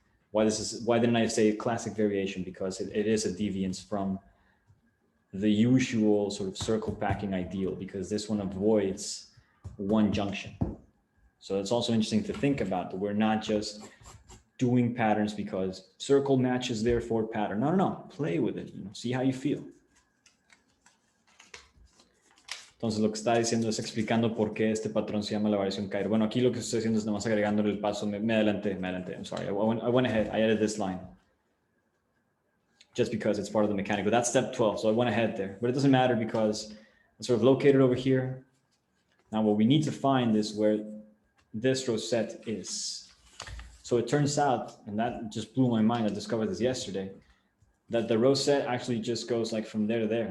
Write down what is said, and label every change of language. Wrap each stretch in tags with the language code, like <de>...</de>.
<en>Why didn't I say classic variation? Because it is a deviance from the usual sort of circle packing ideal, because this one avoids one junction. So it's also interesting to think about that we're not just doing patterns because circle matches therefore pattern. No. Play with it, you know, see how you feel.</en> <es>Entonces lo que está diciendo es explicando por qué este patrón se llama la variación Cairo. Bueno, aquí lo que estoy haciendo es nada más agregándole el paso. Me adelanté.</es> <en>I'm sorry. I went ahead. I added this line just because it's part of the mechanic. But that's step 12. So I went ahead there. But it doesn't matter because it's sort of located over here. Now what we need to find is where this rosette is. So it turns out, and that just blew my mind, I discovered this yesterday, that the rosette actually just goes like from there to there.</en>